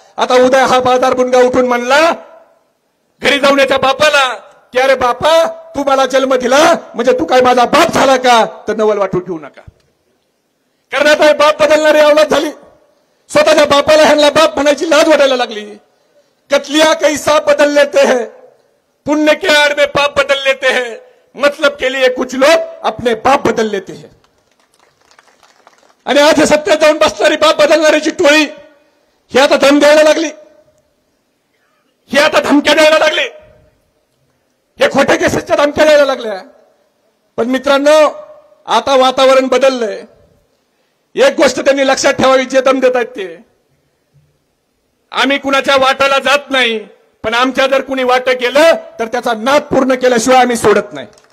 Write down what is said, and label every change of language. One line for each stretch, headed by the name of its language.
Marathi: आता उद्या हा बाजार बुनगा उठून म्हणला घरी जाऊन याच्या बापाला की अरे बापा तू मला जन्म दिला म्हणजे तू काय माझा बाप झाला का? तर नवल वाटून घेऊ नका. कारण आता बाप बदलणारी अवलाद झाली. स्वतःच्या बापाला ह्यांना बाप म्हणायची लाज वाटायला लागली.
Hindi: कतलिया कैसा बदल लेते हैं, पुण्य के आड़ में पाप बदल लेते हैं, मतलब के लिए कुछ लोग अपने बाप बदल लेते हैं.
Marathi: आणि आज सत्तेत जाऊन बसणारी बाप बदलणाऱ्याची टोळी ही आता दम द्यायला लागली, ही आता धमक्या द्यायला लागली, हे खोटे केसेसच्या धमक्या द्यायला लागल्या. पण मित्रांनो, आता वातावरण बदललंय. एक गोष्ट त्यांनी लक्षात ठेवावी, जे दम देत आहेत ते, आम्ही कुणाच्या वाटाला जात नाही, पण आमच्या जर कुणी वाट केलं तर त्याचा नाद पूर्ण केल्याशिवाय आम्ही सोडत नाही.